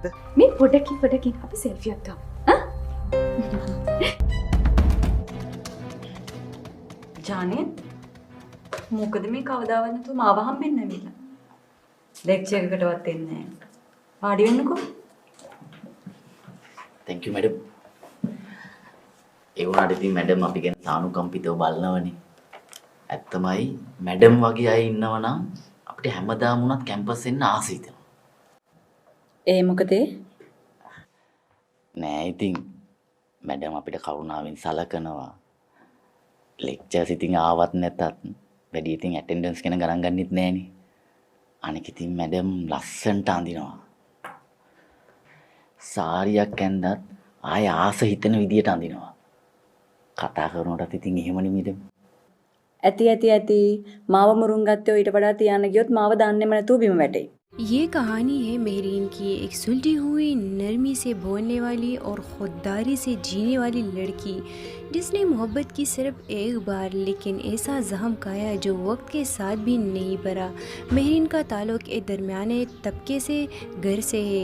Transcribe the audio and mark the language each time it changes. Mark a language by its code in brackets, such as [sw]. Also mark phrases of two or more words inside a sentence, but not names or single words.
[si] මේ පොඩකින් අපි සෙල්ෆි එකක් ගමු. ජානේ මොකද මේ කවදාවත් නැතුව මාව හම්බෙන්න ඇවිල්ලා. ලෙක්චර් එකකටවත් එන්නේ නැහැ. පාඩි වෙන්නකෝ. [en] Thank you madam. [si] ඒ වුණාට ඉතින් madam අපි ගැන සානුකම්පිතව බලනවනේ. ඇත්තමයි madam වගේ අය ඉන්නවනම් අපිට හැමදාම උනත් කැම්පස් එන්න ආස හිතෙනවා. ඒ මොකද? නෑ ඉතින් madam අපිට කරුණාවෙන් සලකනවා. ලෙක්චර්ස් ඉතින් ආවත් නැතත් වැඩි ඉතින් ඇටෙන්ඩන්ස් ගැන ගණන් ගන්නෙත් නෑනේ. අනික ඉතින් මැඩම් ලස්සනට අඳිනවා. සාරියක් ඇඳත් ආය ආස හිතෙන විදියට අඳිනවා. කතා කරනකොටත් ඉතින් එහෙම නෙමෙයිද? ඇති මාව මුරුන් ගත්තේ ඊට වඩා තියන්න ගියොත් මාව දාන්නෙම නැතුව බිම වැටේ. [ur] یہ کہانی ہے مہرین کی، ایک سلجھی ہوئی نرمی سے بولنے والی اور خودداری سے جینے والی لڑکی جس نے محبت کی صرف ایک بار لیکن ایسا زخم کھایا جو وقت کے ساتھ بھی نہیں بھرا. مہرین کا تعلق ایک درمیانے طبقے سے گھر سے ہے.